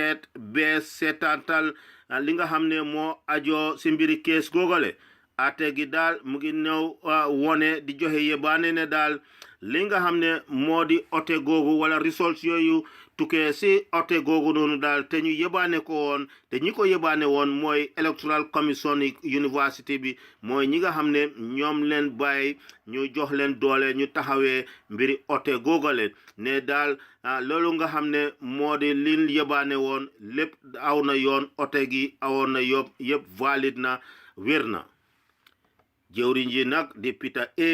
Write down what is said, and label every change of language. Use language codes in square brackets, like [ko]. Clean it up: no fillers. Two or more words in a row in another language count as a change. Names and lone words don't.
[wo] seetantal li nga xam ne moo ajoo si mbiri kees googale ate gi daal mu ngi ñëw wone di joxe yebaane ne daal li nga xam ne moo di oote googu wala results yooyu tukkee si oote googu noonu daal te ñu yebaane ko woon te ñi ko yebaane woon mooy [en] electoral commission [wo] university bi mooy ñi nga xam ne ñoom leen bàyyi ñu jox leen doole ñu taxawee mbiri oote googale ne daal loolu nga xam ne moo di liñ yebaane woon lépp aw na yoon oote gi awoon na yëpp valide na wér na jëwriñ ji nag di Peter A.